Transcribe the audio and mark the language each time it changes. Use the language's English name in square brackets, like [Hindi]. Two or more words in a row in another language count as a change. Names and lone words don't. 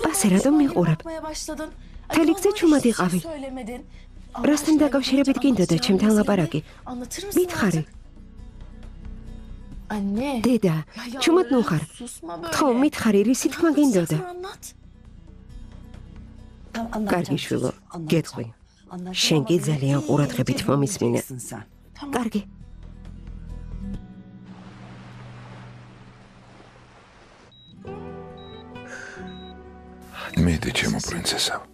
[Georgian] ასე რატომ მიყურებ? [Turkish] başladın. [Georgian] მთელი გზა ჩუმად იყავი. [Turkish] Söylemedin. [Georgian] რასთან დაკავშირებით გინდოდა ჩემთან ლაპარაკი? [Turkish] Anlatır mısın? [Georgian] მითხარი. [Turkish] Anne. [Georgian] დედა, [Turkish] Ya [Georgian] ჩუმად [Turkish] yalvarırım, [Georgian] ნუხარ. [Turkish] susma böyle. [Georgian] ხო, მითხარი, რისი თქმა გინდოდა? [Turkish] Anlat. [Georgian] კარგი შვილო, გეტყვი. შენ კი ძალიან ყურადღებით მომისმინე. კარგი. მიდი ჩემო პრინცესა.